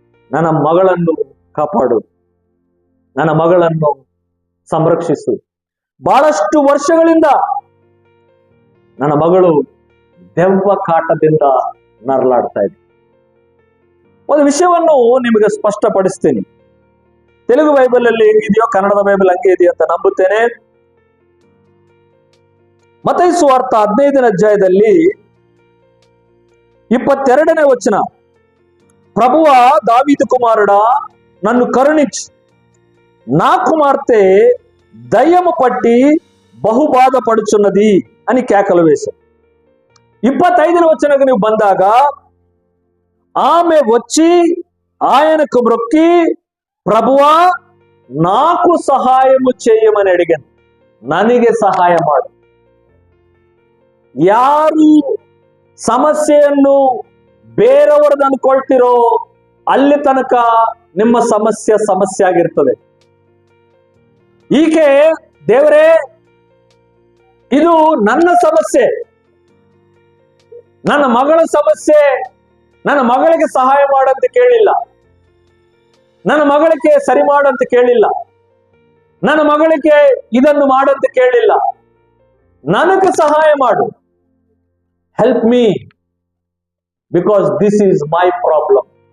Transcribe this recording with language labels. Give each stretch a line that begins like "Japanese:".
Kannada: ನನ್ನ ಮಗಳನ್ನು ಕಾಪಾಡು, ನನ್ನ ಮಗಳನ್ನು ಸಂರಕ್ಷಿಸು, ಬಹಳಷ್ಟು ವರ್ಷಗಳಿಂದ ನನ್ನ ಮಗಳು ದೆವ್ವ ಕಾಟದಿಂದ ನರಳಾಡ್ತಾ ಇದೆ. ಒಂದು ವಿಷಯವನ್ನು ನಿಮಗೆ ಸ್ಪಷ್ಟಪಡಿಸ್ತೀನಿ. ತೆಲುಗು ಬೈಬಲ್ ಅಲ್ಲಿ ಹೆಂಗಿದೆಯೋ ಕನ್ನಡದ ಬೈಬಲ್ ಹಂಗೆ ಇದೆಯೋ ಅಂತ ನಂಬುತ್ತೇನೆ. ಮತ್ತಾಯ ಸುವಾರ್ತ 15ನೇ ಅಧ್ಯಾಯದಲ್ಲಿ 22ನೇ ವಚನ,
Telugu: ప్రభువ దావీదు కుమారుడా నన్ను కరుణించు, నా కుమార్తె దయ్యము పట్టి బహుబాధపడుచున్నది అని కేకలు వేశారు. 25వ వచనకు నువ్వు ಬಂದಾಗ ఆమె వచ్చి ఆయనకు మొక్కి, ప్రభువా నాకు సహాయము చేయమని అడిగాను,
Kannada: ನನಗೆ ಸಹಾಯ ಮಾಡು. ಯಾರು ಸಮಸ್ಯೆಯನ್ನು ಬೇರೆಯವರದ್ದು ಅನ್ಕೊಳ್ತಿರೋ ಅಲ್ಲಿ ತನಕ ನಿಮ್ಮ ಸಮಸ್ಯೆ ಆಗಿರ್ತದೆ. ಈಕೆ ದೇವರೇ ಇದು ನನ್ನ ಸಮಸ್ಯೆ, ನನ್ನ ಮಗಳ ಸಮಸ್ಯೆ, ನನ್ನ ಮಗಳಿಗೆ ಸಹಾಯ ಮಾಡಂತ ಕೇಳಿಲ್ಲ, ನನ್ನ ಮಗಳಿಗೆ ಸರಿ ಮಾಡಂತ ಕೇಳಿಲ್ಲ, ನನ್ನ ಮಗಳಿಗೆ ಇದನ್ನು ಮಾಡಂತ ಕೇಳಿಲ್ಲ, ನನಗೆ ಸಹಾಯ ಮಾಡು,
English: Help me because this is my problem.